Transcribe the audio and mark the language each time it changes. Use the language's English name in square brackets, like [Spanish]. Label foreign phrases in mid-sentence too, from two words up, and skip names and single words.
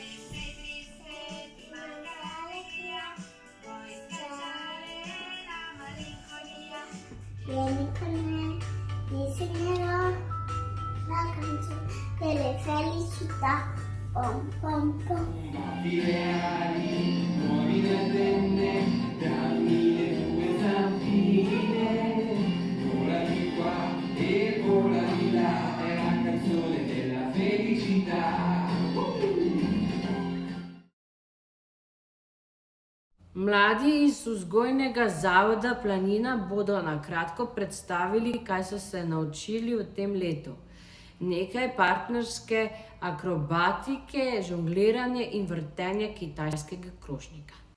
[Italian] Vieni con me, ti insegnerò la canzone delle felicità. Pom, pom, pom. Batti le ali, muovi le antenne, dammi le tue zampine. Vola di qua e vola di là, è la canzone della felicità. [Slovenian] Mladi iz vzgojnega zavoda Planina bodo na kratko predstavili, kaj so se naučili v tem letu. Nekaj partnerske akrobatike, žongliranje in vrtenje kitajskega krožnika.